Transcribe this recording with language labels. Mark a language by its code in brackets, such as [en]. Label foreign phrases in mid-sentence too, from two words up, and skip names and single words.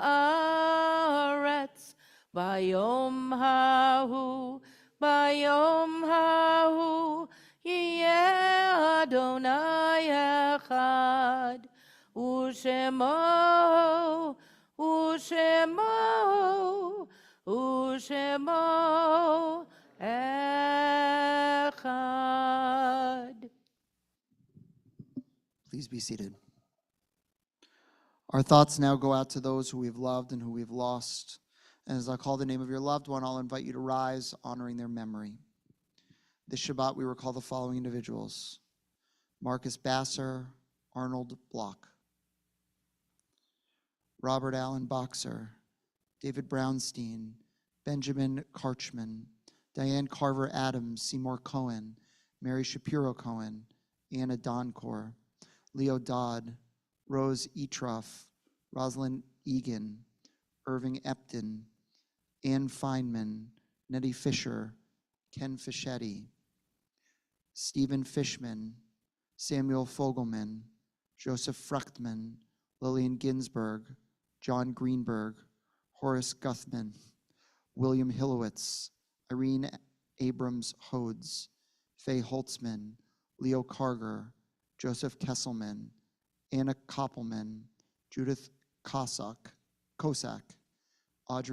[he] הארץ ביום ההוא ביום ההוא יהיה אדוני אחד, ושמו, ושמו, ושמו אחד. [en] Please be seated. Our thoughts now go out to those who we've loved and who we've lost. And as I call the name of your loved one, I'll invite you to rise, honoring their memory. This Shabbat, we recall the following individuals: Marcus Basser, Arnold Block, Robert Allen Boxer, David Brownstein, Benjamin Karchman, Diane Carver Adams, Seymour Cohen, Mary Shapiro Cohen, Anna Doncor, Leo Dodd, Rose Etroff, Rosalind Egan, Irving Epton, Ann Feynman, Nettie Fisher, Ken Fischetti, Stephen Fishman, Samuel Fogelman, Joseph Fruchtman, Lillian Ginsberg, John Greenberg, Horace Guthman, William Hillowitz, Irene Abrams Hodes, Faye Holtzman, Leo Karger, Joseph Kesselman, Anna Koppelman, Judith Kosak, Audrey